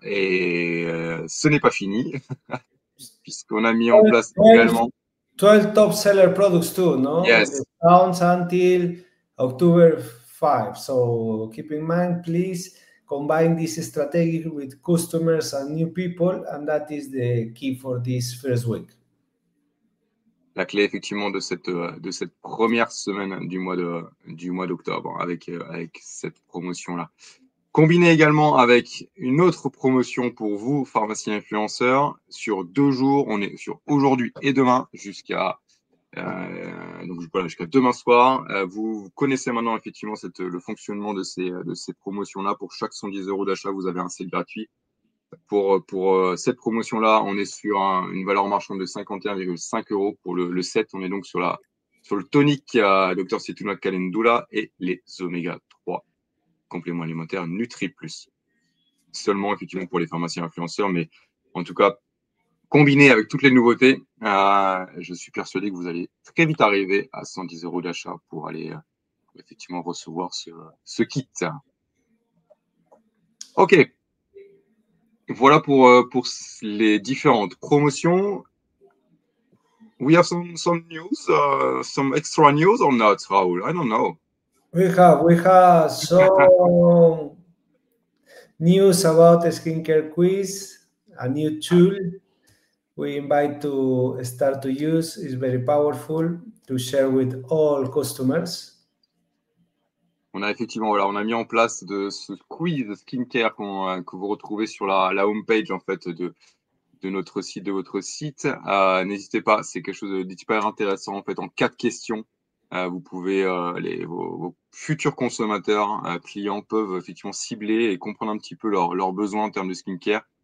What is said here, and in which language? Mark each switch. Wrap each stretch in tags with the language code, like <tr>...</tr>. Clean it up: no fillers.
<fr>Et ce n'est pas fini, puisqu'on a mis en place également.</fr> <en>12 top seller products too, no? Yes. With discounts until October 5. So keep in mind, please combine this strategy with customers and new people, and that is the key for this first week.</en> <fr>La clé effectivement de cette première semaine du mois d'octobre avec cette promotion-là. Combiné également avec une autre promotion pour vous, pharmaciens influenceurs, sur 2 jours. On est sur aujourd'hui et demain jusqu'à demain soir. Vous connaissez maintenant effectivement le fonctionnement de ces promotions-là. Pour chaque 110 € d'achat, vous avez un set gratuit. Pour cette promotion-là, on est sur une valeur marchande de 51,5 € pour le set. On est donc sur le tonic Dr Cetuna Calendula et les oméga 3 compléments alimentaires NutriPlus. Seulement effectivement pour les pharmaciens influenceurs, mais en tout cas, combiné avec toutes les nouveautés, je suis persuadé que vous allez très vite arriver à 110 € d'achat pour aller effectivement recevoir ce kit. Ok. Voilà pour les différentes promotions.</fr> <en>We have some news, some extra news or not, Raoul? I don't know. We have some news about the skincare quiz, a new tool we invite to start to use. Is very powerful to share with all customers.</en> <fr>On a effectivement, on a mis en place ce quiz skincare que vous retrouvez sur la homepage en fait de notre site, de votre site. N'hésitez pas, c'est quelque chose d'hyper intéressant en fait. En 4 questions, vous pouvez vos futurs consommateurs, clients peuvent effectivement cibler et comprendre un petit peu leurs besoins en termes de skincare.</fr>